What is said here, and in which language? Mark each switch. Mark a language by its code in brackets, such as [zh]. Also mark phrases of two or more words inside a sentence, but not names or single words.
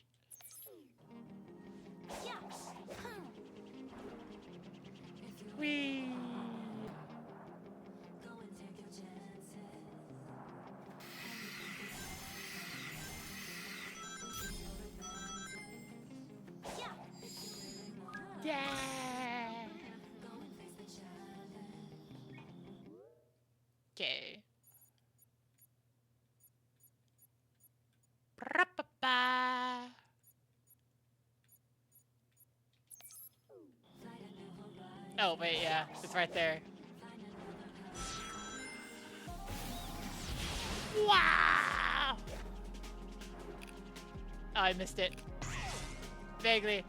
[en] Whee! Yeah! Okay. Ba-ba-ba. Oh, wait, yeah. It's right there. Wow! Oh, I missed it. Vaguely.